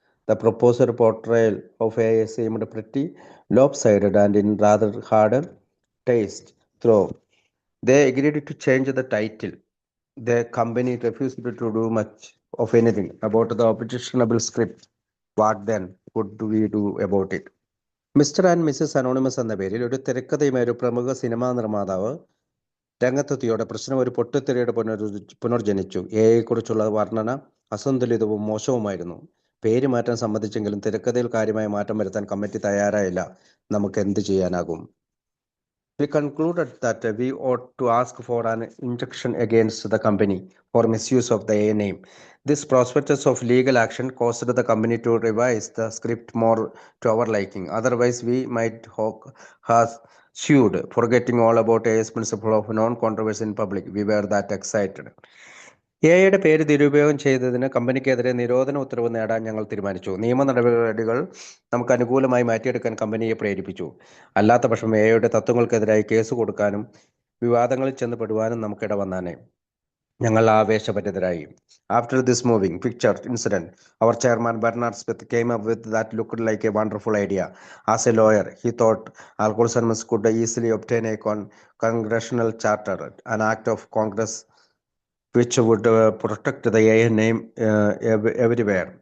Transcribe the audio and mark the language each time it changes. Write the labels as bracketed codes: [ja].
[en] The proposed portrayal of AA seemed pretty lopsided and in rather hard taste. So they agreed to change the title. The company refused to do much of anything about the objectionable script. What then would we do about it? [ml] Mister and Mrs anonymous എന്ന പേരിൽ ഒരു തിരക്കഥയുമായ ഒരു പ്രമുഖ cinema നിർമ്മാതാവ് രംഗത്തെത്തിയോടെ പ്രശ്നം ഒരു പൊട്ടിത്തെറിയുടെ പുനർജനിച്ചു. എയെ കുറിച്ചുള്ള വർണ്ണന അസന്തുലിതവും മോശവുമായിരുന്നു. പേര് മാറ്റാൻ സമ്മതിച്ചെങ്കിലും തിരക്കഥയിൽ കാര്യമായ മാറ്റം വരുത്താൻ കമ്മിറ്റി തയ്യാറായില്ല. നമുക്ക് എന്ത് ചെയ്യാനാകും? [en] We concluded that we ought to ask for an injunction against the company for misuse of the A name. This prospectus of legal action caused the company to revise the script more to our liking. Otherwise, we might have sued, forgetting all about A's principle of non-controversy in public. We were that excited. [ml] എയുടെ പേര് ദുരുപയോഗം ചെയ്തതിന് കമ്പനിക്കെതിരെ നിരോധന ഉത്തരവ് നേടാൻ ഞങ്ങൾ തീരുമാനിച്ചു. നിയമ നടപടികൾ നമുക്ക് അനുകൂലമായി മാറ്റിയെടുക്കാൻ കമ്പനിയെ പ്രേരിപ്പിച്ചു. അല്ലാത്ത പക്ഷം എയുടെ തത്വങ്ങൾക്കെതിരായി കേസ് കൊടുക്കാനും വിവാദങ്ങളിൽ ചെന്ന് പെടുവാനും നമുക്കിട വന്നാനേ. ഞങ്ങൾ ആവേശഭരിതരായി. [en] After this moving picture incident, our chairman Bernard Smith came up with that looked like a wonderful idea. As a lawyer, he thought Alcohol Anonymous could easily obtain a congressional charter, an act of Congress which would protect the AA name everywhere.